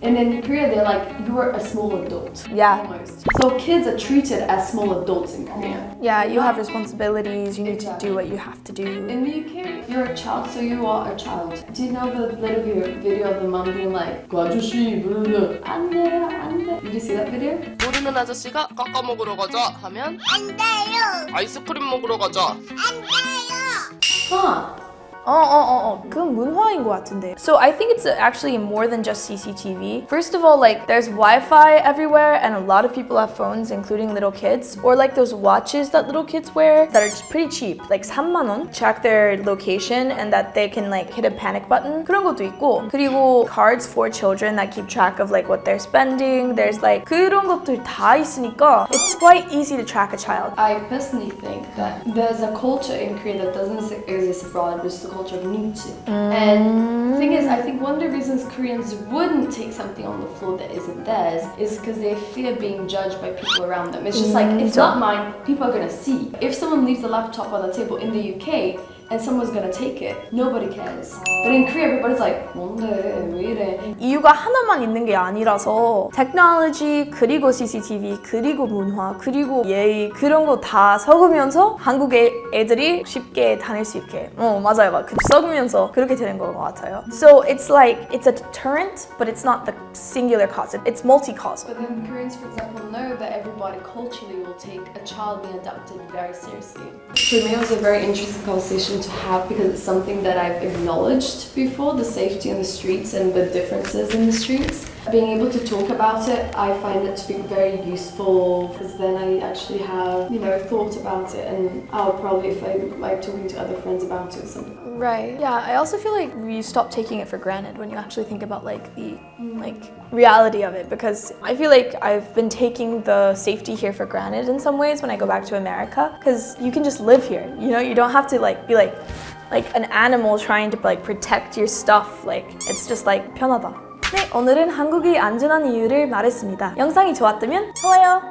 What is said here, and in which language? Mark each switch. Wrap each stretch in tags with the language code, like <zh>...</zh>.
<en>And in Korea they're like, you're a small adult. Yeah. Almost. So kids are treated as small adults in Korea. Yeah, you have responsibilities, you need to do what you have to do. In the UK, you're a child, so you are a child. Do you know the little video of the mom being like,</en> <ko>그 아저씨, 안 돼, 안 돼.</ko> <en>Did you see that video?</en> <ko>모르는 아저씨가 깎아 먹으러 가자 하면 안 돼요. 아이스크림 먹으러 가자. 안 돼요. Huh. 그건 문화인 것 같은데.</ko> <en>So I think it's actually more than just CCTV. First of all, like there's Wi-Fi everywhere and a lot of people have phones, including little kids. Or like those watches that little kids wear that are just pretty cheap, like 3만 원. Track their location and that they can like hit a panic button.</en> <ko>그런 것도 있고. 그리고</ko> <en>cards for children that keep track of like what they're spending. There's like</en> <ko>그런 것들 다 있으니까</ko> <en>it's quite easy to track a child. I personally think that there's a culture in Korea that doesn't exist abroad, which is the culture of 눈치. And the thing is, I think one of the reasons Koreans wouldn't take something on the floor that isn't theirs is because they fear being judged by people around them. It's just like, it's not mine, people are gonna see. If someone leaves a laptop on the table in the UK, and someone's gonna take it, nobody cares. But in Korea, everybody's like,</en> <ko>뭔데, 왜 이래? 이유가 하나만 있는 게 아니라서 technology 그리고 CCTV 그리고 문화 그리고 예의 그런 거 다 섞으면서 한국 애들이 쉽게 다닐 수 있게 맞아요. 섞으면서 그렇게 되는 것 같아요.</ko> <en>So it's like it's a deterrent, but it's not the singular cause. It's multi-causal. But then Koreans, for example, know that everybody culturally will take a child being abducted very seriously. For me, it was a very interesting conversation to have because it's something that I've acknowledged before, the safety in the streets and the differences in the streets. Being able to talk about it, I find it to be very useful because then I actually have, thought about it, and I'll probably, if I'm like talking to other friends about it or something. Right. Yeah, I also feel like you stop taking it for granted when you actually think about like the reality of it, because I feel like I've been taking the safety here for granted in some ways when I go back to America, because you can just live here. You don't have to be like an animal trying to protect your stuff. It's just</en> <ko>편하다. 네, 오늘은 한국이 안전한 이유를 말했습니다. 영상이 좋았다면 좋아요</ko>